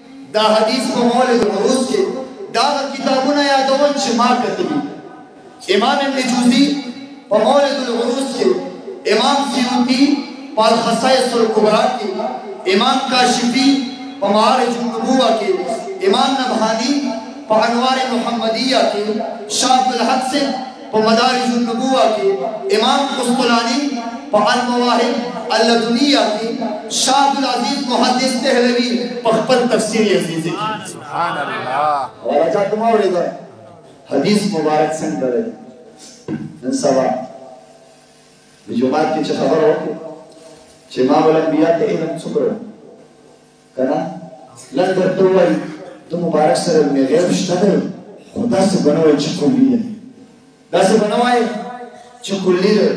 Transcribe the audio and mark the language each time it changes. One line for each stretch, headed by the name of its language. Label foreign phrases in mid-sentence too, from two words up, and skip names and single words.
Pashto: دا حدیث په مولد العروس کې دا کتابونه یادول چې ما کتلي. امام ابن جوزی په مولد العروس کې، امام سیوطی په الخصائص الکبرى کې، امام کاشفی په معارج النبوة کې، امام نبهانی په انوار محمدیہ کې، شاہ عبدالحق سے په مدارج النبوة کې، امام قسطلانی په المواهب اللدنیہ کې، شاہ عبدالعزیز محدث دہلوی په خپل تفسیر عزیزی کې.
Arabic: سبحان الله.
Pashto: ورجا کوم اوریدل حدیث مبارک څنګه دی نن سبا د جمعات کې چې خبر وکړو چې امام الانبیاء ته علم څومره کنه لږ درته وایي د مبارک سره مې غیب شته دی خو داسې بنوي چې کلي دی، داسې بنوي چې کلي دی.